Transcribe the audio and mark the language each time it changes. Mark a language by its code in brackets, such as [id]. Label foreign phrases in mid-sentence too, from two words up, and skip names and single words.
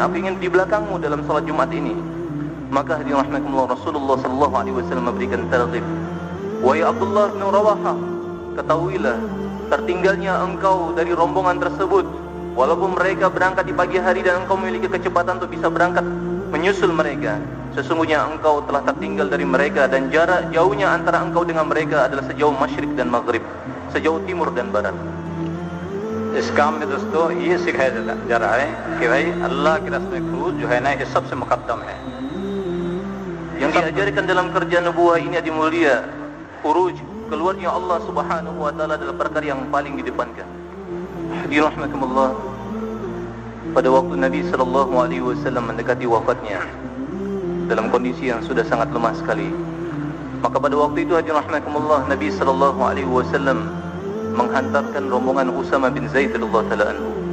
[id] Aku ingin di belakangmu dalam salat Jumat ini." Maka hadirin rahimakumullah, Rasulullah [ar] صلى الله عليه وسلم [id] memberikan targhib, "Wahai Abdullah bin Rawahah, ketahuilah tertinggalnya engkau dari rombongan tersebut walaupun mereka berangkat di pagi hari dan engkau memiliki kecepatan untuk bisa berangkat menyusul mereka, sesungguhnya engkau telah tertinggal dari mereka, dan jarak jauhnya antara engkau dengan mereka adalah sejauh masyrik dan maghrib, sejauh timur dan barat. [hi] इस काम में दोस्तों ये सिखाया जा रहा है कि भाई अल्लाह के रास्ते में खरूज जो है ना ये सबसे मुकद्दम है. [id] Yang diajarkan dalam kerja nubuah ini adi mulia, khuruj, keluarnya Allah [ar] سبحانه وتعالى [id] adalah perkara yang paling didepankan. Dirahmatullah, pada waktu Nabi [ar] صلى الله عليه وسلم [id] mendekati wafatnya dalam kondisi yang sudah sangat lemah sekali, maka pada waktu itu dirahmatullah Nabi [ar] صلى الله عليه وسلم [id] menghantarkan rombongan Usama bin Zaid [ar] رضي الله تعالى عنه.